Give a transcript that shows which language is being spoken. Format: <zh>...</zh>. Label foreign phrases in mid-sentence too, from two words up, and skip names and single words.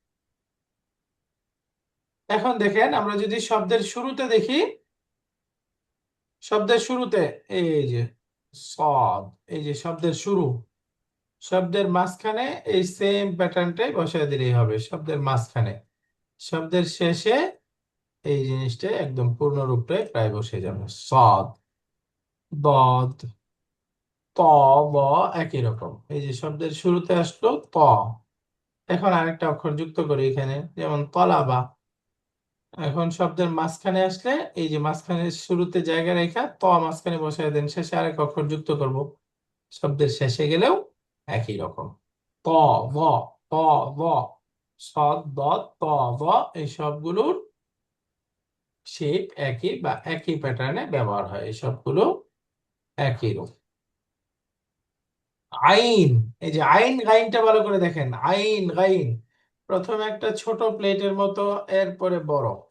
<bn>এখন দেখেন, আমরা যদি শব্দের শুরুতে দেখি, শব্দের শুরুতে এই যে সদ, এই যে শব্দের শুরু, শব্দের মাঝখানে এই</bn> <en>same patternটাই</en> <bn>বসায় দিলেই হবে, শব্দের মাঝখানে। শব্দের শেষে এই জিনিসটা একদম পূর্ণ রূপটাই প্রায় বসে যাবে। সদ, দদ, ত, ব, একই রকম। এই যে শব্দের শুরুতে আসলো ত, এখন আরেকটা অক্ষর যুক্ত করি এখানে, যেমন তলাবা। এখন শব্দের মাঝখানে আসলে এই যে মাঝখানে শুরুতে জায়গা রেখা ত মাঝখানে বসায় দেন, শেষে আরেক অক্ষর যুক্ত করব। শব্দের শেষে গেলেও একই রকম। ত, ব, ত, ব, সদ, দ, ত, ব, এই সবগুলোর শেপ একই বা একই প্যাটার্নে ব্যবহার হয়, এই সবগুলো একই রূপ। আইন, এই যে আইন গাইনটা ভালো করে দেখেন, আইন গাইন। প্রথমে একটা ছোট প্লেটের মতো, এরপরে বড়।</bn>